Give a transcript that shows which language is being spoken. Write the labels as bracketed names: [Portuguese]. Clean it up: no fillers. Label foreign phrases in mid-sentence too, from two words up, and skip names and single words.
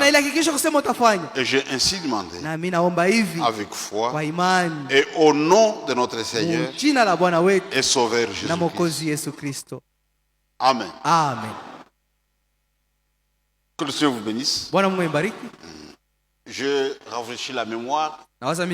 [French] feras. [Swahili] ile hakikisho kusema utafanya, [French] Et j'ai ainsi demandé, [Swahili] na mimi naomba hivi [French] avec foi, [Swahili] kwa imani, [French] et au nom de notre Seigneur [Swahili] jina la Bwana wetu [French] et Sauveur [Swahili] na [French] Jésus-Christ. [Swahili] Mwokozi Yesu Kristo, [French] Amen. [Swahili] amen. [French] Que le Seigneur vous bénisse. [Swahili] Bwana Mungu ibariki. [French] Je rafraîchis la mémoire. [Swahili] Nawaza